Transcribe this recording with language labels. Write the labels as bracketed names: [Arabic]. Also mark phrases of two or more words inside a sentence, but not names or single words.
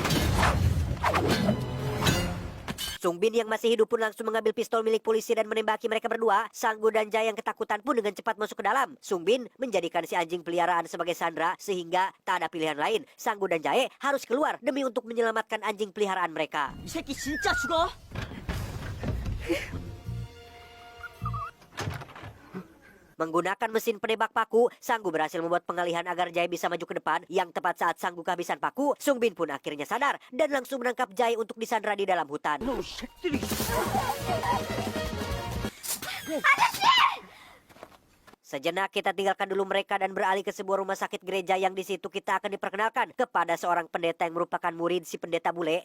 [Indonesian] Sungbin yang masih hidup pun langsung mengambil pistol milik polisi dan menembaki mereka berdua. Sanggu dan Jae yang ketakutan pun dengan cepat masuk ke dalam. Sungbin menjadikan si anjing peliharaan sebagai sandera sehingga tak ada pilihan lain. Sanggu dan Jae harus keluar demi untuk menyelamatkan anjing peliharaan mereka. [Korean] 이 새끼 진짜 죽어. [Indonesian] Menggunakan mesin penembak paku, Sanggu berhasil membuat pengalihan agar Jae bisa maju ke depan. Yang tepat saat Sanggu kehabisan paku, Sungbin pun akhirnya sadar dan langsung menangkap Jae untuk disandra di dalam hutan. Sejenak kita tinggalkan dulu mereka dan beralih ke sebuah rumah sakit gereja yang di situ kita akan diperkenalkan kepada seorang pendeta yang merupakan murid si pendeta bule.